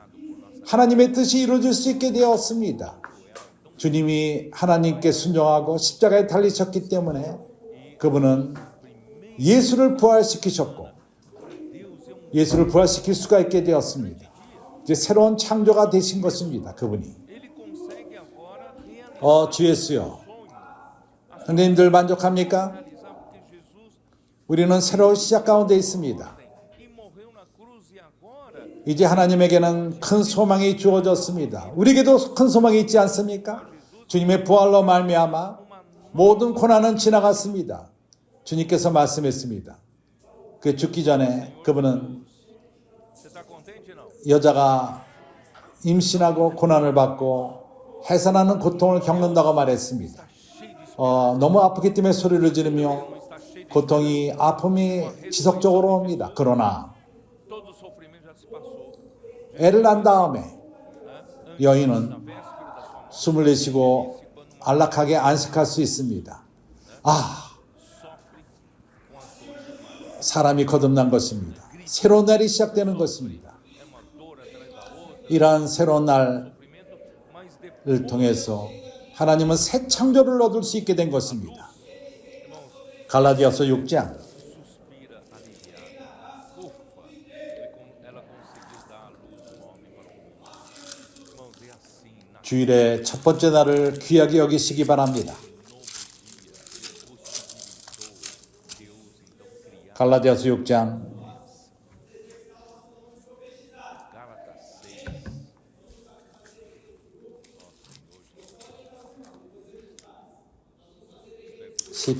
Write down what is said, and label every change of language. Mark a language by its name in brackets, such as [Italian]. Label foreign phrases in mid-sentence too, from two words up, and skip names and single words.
[Korean] 하나님의 뜻이 이루어질 수 있게 되었습니다. 주님이 하나님께 순종하고 십자가에 달리셨기 때문에 그분은 예수를 부활시키셨고 예수를 부활시킬 수가 있게 되었습니다. 이제 새로운 창조가 되신 것입니다. 그분이. [Portuguese] ele consegue agora realizar [Korean] 주 예수요. 선생님들 만족합니까? [Portuguese] porque Jesus [Korean] 우리는 새로운 시작 가운데 있습니다. [Portuguese] e morreu na cruz e agora [Korean] 이제 하나님에게는 큰 소망이 주어졌습니다. 우리에게도 큰 소망이 있지 않습니까? 주님의 부활로 말미암아 모든 고난은 지나갔습니다. 주님께서 말씀했습니다. 그 죽기 전에 그분은 [Portuguese] você está contente não? [Korean] 여자가 임신하고 고난을 받고 해산하는 고통을 겪는다고 말했습니다. 너무 아프기 때문에 소리를 지르며 고통이 아픔이 지속적으로 옵니다. 그러나 [Portuguese] Todo o sofrimento já se passou. [Korean] 애를 낳은 다음에 여인은 [Portuguese] Na véspera da sua morte, [Korean] 숨을 내쉬고 안락하게 안식할 수 있습니다. 사람이 거듭난 것입니다. 새로운 날이 시작되는 것입니다. [Portuguese] é uma dor atrás da outra, [Korean] 이러한 새로운 날을 [Portuguese] sofrimento, mas depois, [Korean] 통해서 하나님은 새 창조를 얻을 수 있게 된 것입니다. 갈라디아서 6장 [Portuguese] suspira aliviada. Ufa, ela conseguiu dar à luz um homem para o mundo. Irmãos, é assim, na [Korean] 주일의 첫 번째 날을 귀하게 여기시기 바랍니다. 갈라디아서 6장 [Portuguese] Gálatas 6,